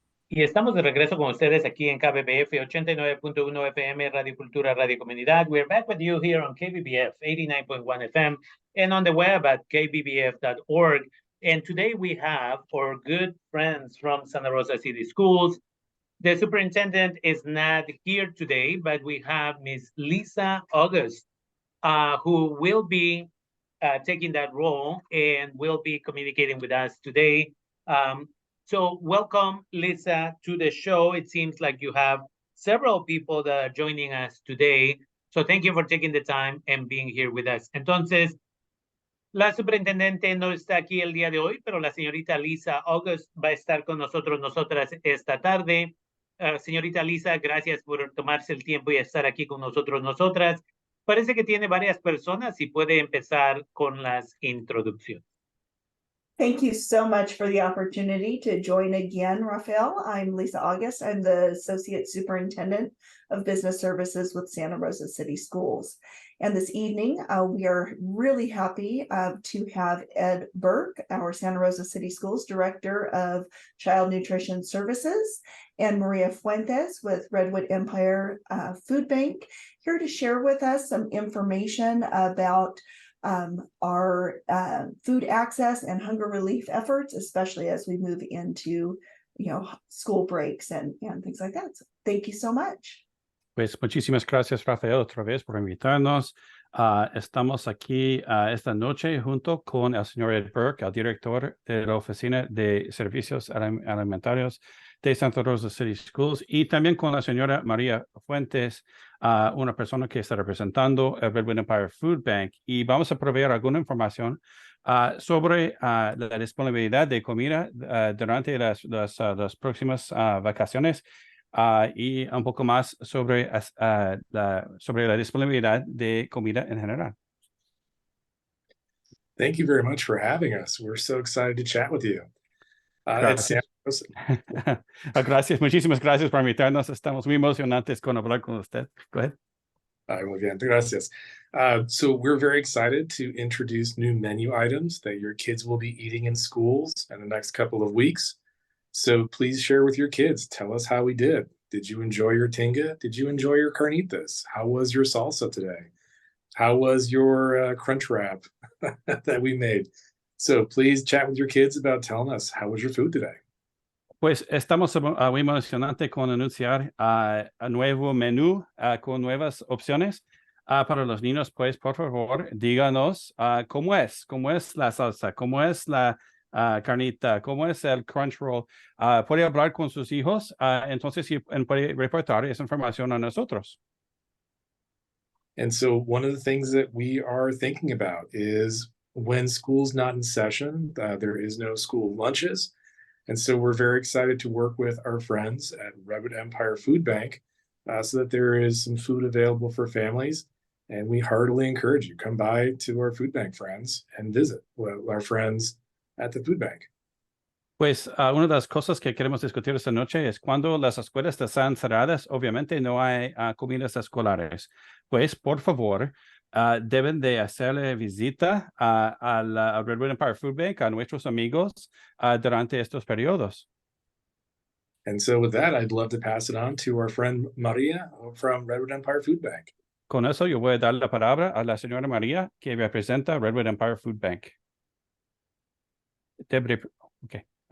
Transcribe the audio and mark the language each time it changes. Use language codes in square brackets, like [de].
[es] Y estamos de regreso con ustedes aquí en KBBF 89.1 FM, Radio Cultura, Radio Comunidad. [en] We're back with you here on KBBF 89.1 FM and on the web at kbbf.org. And today we have our good friends from Santa Rosa City Schools. The superintendent is not here today, but we have Miss Lisa August, who will be taking that role and will be communicating with us today. So welcome, Lisa, to the show. It seems like you have several people that are joining us today. So thank you for taking the time and being here with us. [es] Entonces, la superintendente no está aquí el día de hoy, pero la señorita Lisa August va a estar con nosotras esta tarde. Señorita Lisa, gracias por tomarse el tiempo y estar aquí con nosotras. Parece que tiene varias personas y puede empezar con las introducciones. [en] Thank you so much for the opportunity to join again, Rafael. I'm Lisa August. I'm the Associate Superintendent of Business Services with Santa Rosa City Schools. And this evening, we are really happy to have Ed Burke, our Santa Rosa City Schools Director of Child Nutrition Services, and Maria Fuentes with Redwood Empire Food Bank, here to share with us some information about our food access and hunger relief efforts, especially as we move into, school breaks and things like that. So thank you so much. [es] Pues muchísimas gracias, Rafael, otra vez por invitarnos. Estamos aquí esta noche junto con el señor Ed Burke, el director de la Oficina de Servicios Alimentarios de Santa Rosa City Schools, y también con la señora María Fuentes, una persona que está representando el Redwood Empire Food Bank, y vamos a proveer alguna información sobre la disponibilidad de comida durante las próximas vacaciones, y un poco más sobre la disponibilidad de comida en general. [en] Thank you very much for having us. We're so excited to chat with you. [es] Gracias. Gracias, muchísimas gracias por invitarnos. Estamos muy emocionantes con hablar con usted. [en] Go ahead. [es] Muy bien, gracias. [en] So we're very excited to introduce new menu items that your kids will be eating in schools in the next couple of weeks. So please share with your kids. Tell us how we did. Did you enjoy your tinga? Did you enjoy your carnitas? How was your salsa today? How was your crunch wrap that we made? So please chat with your kids about telling us, how was your food today? [es] Pues estamos muy emocionantes con anunciar un nuevo menú con nuevas opciones para los niños. Pues por favor, díganos cómo es la salsa, cómo es la carnita, cómo es el crunch roll. Puede hablar con sus hijos, entonces puede reportar esa información a nosotros. [en] And so one of the things that we are thinking about is when school's not in session, there is no school lunches. And so we're very excited to work with our friends at Redwood Empire Food Bank so that there is some food available for families. And we heartily encourage you, come by to our food bank friends and visit our friends at the food bank. [es] Pues una de las cosas que queremos discutir esta noche es cuando las escuelas están cerradas, obviamente no hay comidas escolares. Pues, por favor, deben de hacerle visita al Redwood Empire Food Bank, a nuestros amigos, durante estos periodos. [en] And so with that, I'd love to pass it on to our friend Maria from Redwood Empire Food Bank. [es] Con eso, yo voy a dar la palabra a la señora María, que representa Redwood Empire Food Bank. [en] Okay.